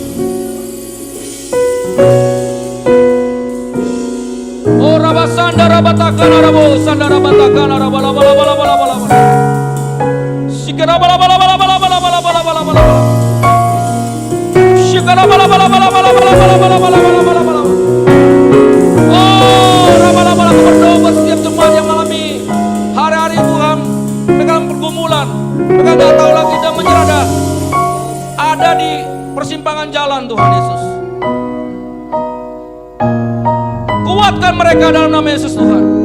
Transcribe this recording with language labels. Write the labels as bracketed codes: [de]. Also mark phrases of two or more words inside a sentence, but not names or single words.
[id] Oh Rabba Sandara Batakana Rabo Sandara Batakana Rabala Bala Bala Bala Bala Bala Sikara Bala Bala Bala Bala Bala Bala Bala Bala Bala Sikara Bala Bala Bala Bala Bala Bala Bala Bala Bala Bala. Oh Rabala Bala berdoa setiap jemaat yang mengalami hari-hari Tuhan dengan pergumulan, mereka tidak tahu lagi dan menyerah dah ada di persimpangan jalan Tuhan Yesus. Kuatkan mereka dalam nama Yesus Tuhan.